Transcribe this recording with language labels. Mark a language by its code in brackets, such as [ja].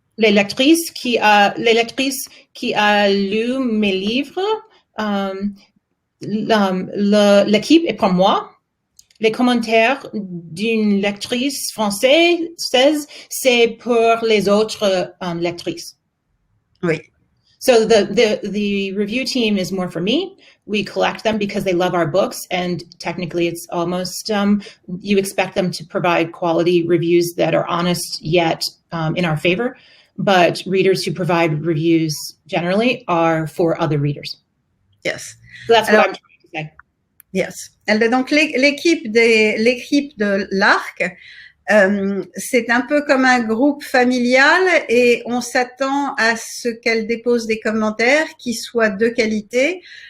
[fr] Les lectrices qui a lu mes livres. L'équipe est pour moi. Les commentaires d'une lectrice française, c'est pour les autres lectrices. Oui. [en] So the review team is more for me. We collect them because they love our books, and technically it's almost you expect them to provide quality reviews that are honest yet in our favor. But readers who provide reviews generally are for other readers. Yes. So that's what I'm trying to say. Yes. [fr] Donc l'équipe de l'ARC, c'est un peu comme un groupe familial et on s'attend à ce qu'elle dépose des commentaires qui soient de qualité.